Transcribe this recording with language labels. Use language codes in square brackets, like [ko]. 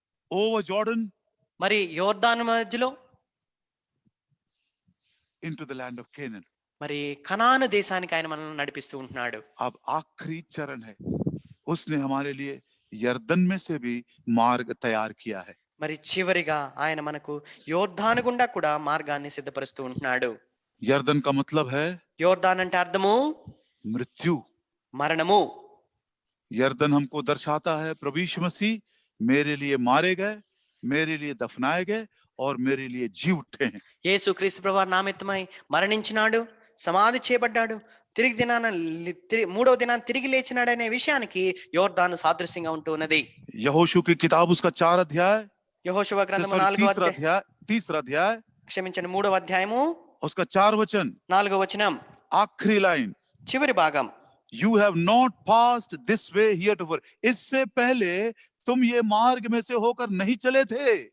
[en] over Jordan, [te] మరి యోర్దాను మధ్యలో, [en] into the land of Canaan. [te] మరి కనాను దేశానికి ఆయన మనల్ని నడిపిస్తూ ఉంటున్నాడు. [hi] अब आखिरी चरण है, उसने हमारे लिए यर्दन में से भी मार्ग तैयार किया है. [te] మరి చివరిగా ఆయన మనకు యోర్దాను గుండా కూడా మార్గాన్ని సిద్ధపరుస్తూ ఉంటున్నాడు. [hi] यर्दन का मतलब है, [te] యోర్దాన్ అంటే అర్థము [hi] मृत्यु, [te] మరణము. [hi] यर्दन हमको दर्शाता है प्रभु यीशु मसीह मेरे लिए मारे गए, मेरे लिए दफनाए गए और मेरे लिए जी उठे हैं. [te] యేసు క్రీస్తు ప్రభువు నామముపై మరణించినాడు, సమాధి చేయబడ్డాడు, తిరిగి మూడవ దినాన్ని తిరిగి లేచినాడనే విషయానికి యోర్దాను సాదృశ్యంగా ఉంటూ ఉన్నది. [hi] यहोशू की किताब उसका 4 अध्याय, [te] యెహోషువ గ్రంథము [hi] तीसरा अध्याय, [te] క్షమించండి 3వ అధ్యాయము [hi] उसका 4 वचन, [te] 4వ వచనం, [hi] आखिरी लाइन, [te] చివరి భాగం. [en] You have not passed this way heretofore. [hi] इससे पहले तुम ये मार्ग में से होकर नहीं चले थे.